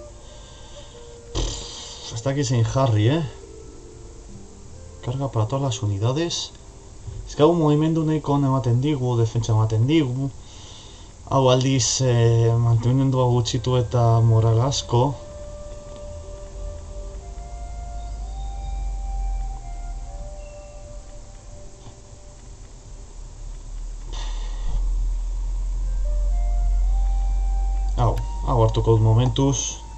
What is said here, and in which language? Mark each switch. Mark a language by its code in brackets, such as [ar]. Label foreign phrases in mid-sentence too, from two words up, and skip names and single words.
[eu] Ez dakit zein jarri, [es] Carga para todas las unidades. [eu] Ez que hau movimendu nahiko ematen digu, defentsa ematen digu. Hau aldiz mantenimendua gutxitu eta moral asko. Hau hartuko dut momentuz.